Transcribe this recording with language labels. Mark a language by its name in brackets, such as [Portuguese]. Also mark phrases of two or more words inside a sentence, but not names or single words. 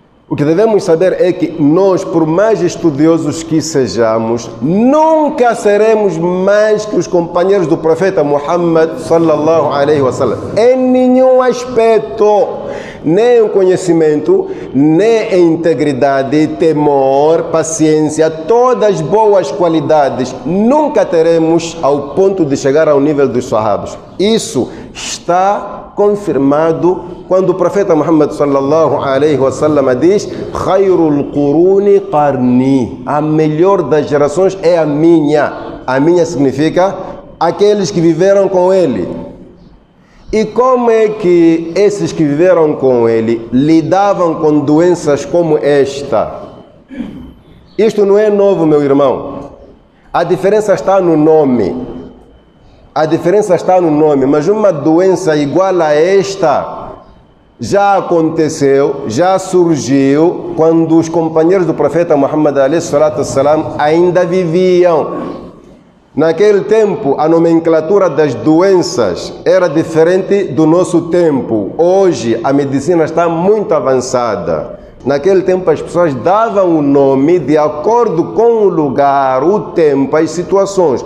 [Portuguese] O que devemos saber é que nós, por mais estudiosos que sejamos, nunca seremos mais que os companheiros do profeta Muhammad [Arabic] صلى الله عليه وسلم. [Portuguese] Em nenhum aspecto, nem em conhecimento, nem em integridade, temor, paciência, todas as boas qualidades, nunca teremos ao ponto de chegar ao nível dos sahabas. Isso está confirmado quando o profeta Muhammad [Arabic] صلى الله عليه وسلم [Portuguese] diz: [Arabic] خير القرون قرني, [Portuguese] a melhor das gerações é a minha. A minha significa aqueles que viveram com ele. E como é que esses que viveram com ele lidavam com doenças como esta? Isto não é novo, meu irmão. A diferença está no nome. A diferença está no nome, mas uma doença igual a esta já aconteceu, já surgiu quando os companheiros do profeta Muhammad [Arabic] عليه الصلاة والسلام [Portuguese] ainda viviam. Naquele tempo, a nomenclatura das doenças era diferente do nosso tempo. Hoje, a medicina está muito avançada. Naquele tempo, as pessoas davam o nome de acordo com o lugar, o tempo, as situações.